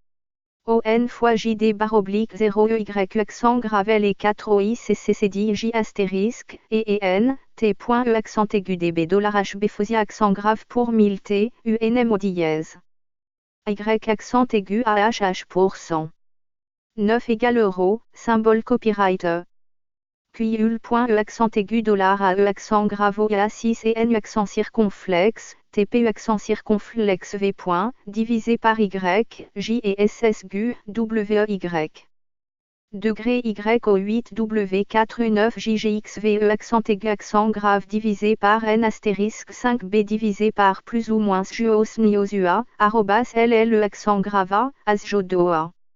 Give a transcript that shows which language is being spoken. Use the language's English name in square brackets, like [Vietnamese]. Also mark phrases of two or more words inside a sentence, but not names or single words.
[French] ON fois JD barre oblique 0 EYQ accent grave L et 4 OI CCD J astérisque, et EN, T.E accent aigu DB $HB Fosia accent grave pour 1000 T, UNM O dièse. Y accent aigu AHH pour 100. 9 égale euro, symbole copyright E. QIUL.E accent aigu $AE accent grave O A6 et N accent circonflexe, TPU accent circonflexe V. Divisé par Y, J et SS GU, WY. Degré Y au 8 W4U9 JGXVE accent aigu accent grave divisé par N astérisque 5B divisé par plus ou moins JOS NIOSUA, arrobas LLE accent grave A, ASJODOA.